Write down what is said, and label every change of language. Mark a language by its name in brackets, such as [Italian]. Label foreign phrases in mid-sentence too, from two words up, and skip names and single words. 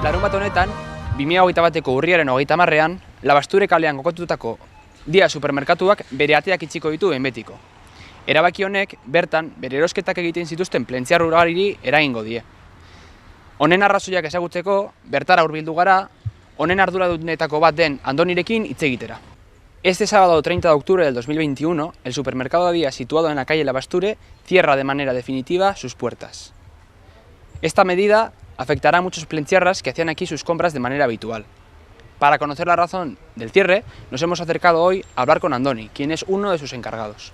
[Basque] Larunbat honetan, 2021ko urriaren 30ean, Labasture kalean kokatutako Dia supermerkatuak bere ateak itxiko ditu behin betiko. Erabaki honek bertan bere erosketak egiten zituzten plentziar ugari eragingo die. Honen arrazoiak ezagutzeko bertara hurbildu gara, honen arduradunetako bat den Andonirekin hitz egitera. [Spanish] Este sábado 30 de octubre del 2021, el supermercado Dia, situado en la calle Labasture, cierra de manera definitiva sus puertas. Esta medida afectará a muchos plenciarras que hacían aquí sus compras de manera habitual. Para conocer la razón del cierre, nos hemos acercado hoy a hablar con Andoni, quien es uno de sus encargados.